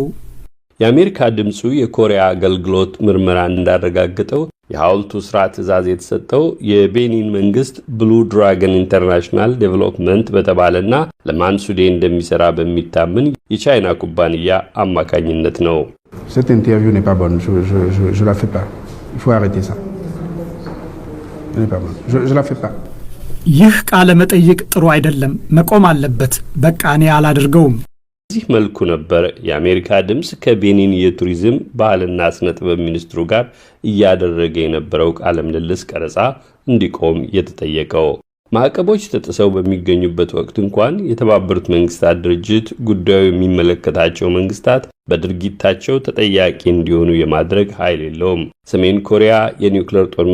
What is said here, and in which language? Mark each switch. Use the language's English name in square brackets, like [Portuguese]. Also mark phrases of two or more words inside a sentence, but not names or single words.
[Amharic] የአሜሪካ ድምፁ የኮሪያ አገልግሎት ምርመራ እንዳረጋገጠው የሐውልቱ ስራ ትዕዛዝ የተሰጠው የቤኒን መንግስት ብሉ ድራገን ኢንተርናሽናል ዴቨሎፕመንት በተባለና ለማንሱዴ እንደሚሰራ በሚታመን የቻይና ኩባንያ አማካኝነት ነው። [French] Cette interview n'est pas bonne, je la fais pas. Il faut arrêter ça. Elle n'est pas bonne. Je la fais pas. [Amharic] ይህ ቃለ መጠይቅ ጥሩ አይደለም፣ መቆም አለበት። በቃ እኔ አላደርገውም። በዚህ መልኩ ነበር የአሜሪካ ድምፅ ከቤኒን የቱሪዝም ባህልና ስነ ጥበብ ሚኒስትሩ ጋር እያደረገ የነበረው ቃለ ምልልስ ቀረጻ እንዲቆም የተጠየቀው። ማዕቀቦች ተጥሰው በሚገኙበት ወቅት እንኳን የተባበሩት መንግስታት ድርጅት ጉዳዩ የሚመለከታቸው መንግስታት በድርጊታቸው ተጠያቂ እንዲሆኑ የማድረግ ኃይል የለውም። ሰሜን ኮሪያ የኒውክሌር ጦር